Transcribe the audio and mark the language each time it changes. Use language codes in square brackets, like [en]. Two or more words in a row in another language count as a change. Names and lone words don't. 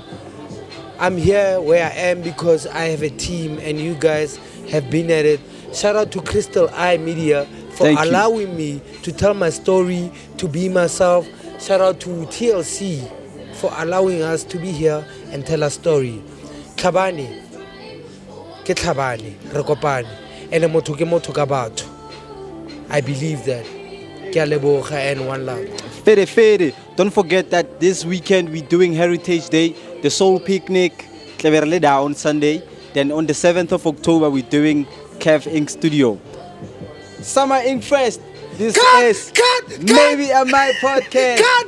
[en] I'm here where I am because I have a team and you guys have been at it. Shout out to Crystal Eye Media for allowing me to tell my story, to be myself. Shout out to TLC for allowing us to be here and tell our story. [tn] Tlhabane, ke tlhabane, re kopane. Ene motho ke motho ka batho. [en] I believe that. [tn] Ke a leboga [en] and one love. [tn] Fede. [en] Don't forget that this weekend we're doing Heritage Day, the Soul Picnic, Kleverleda on Sunday. Then on the 7th of October, we're doing Kev Ink Studio. Summer Ink Fest. This is maybe a my podcast.